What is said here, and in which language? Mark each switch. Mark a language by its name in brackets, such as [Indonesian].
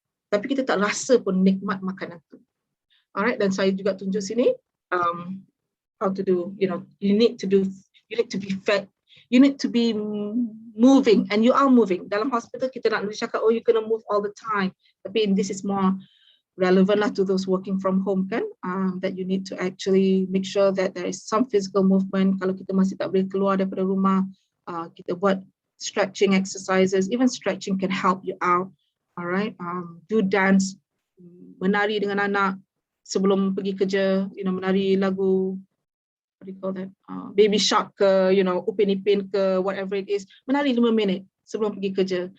[Malay] Tapi kita tak rasa pun nikmat makanan tu. Alright, dan saya juga tunjuk sini [English] how to do, you need to be fed, you need to be moving, and you are moving. [Malay] Dalam hospital kita nak cakap, [English] oh, you're gonna move all the time. Tapi this is more relevant lah to those working from home, kan? That you need to actually make sure that there is some physical movement. [Malay] Kalau kita masih tak boleh keluar daripada rumah, kita buat stretching exercises. [English] Even stretching can help you out. Alright, do dance, [Malay] menari dengan anak sebelum pergi kerja. Menari lagu, [English] what do you call that? [Malay] Baby Shark ke, Upin Ipin ke, [English] whatever it is. [Malay] Menari 5 minit sebelum pergi kerja.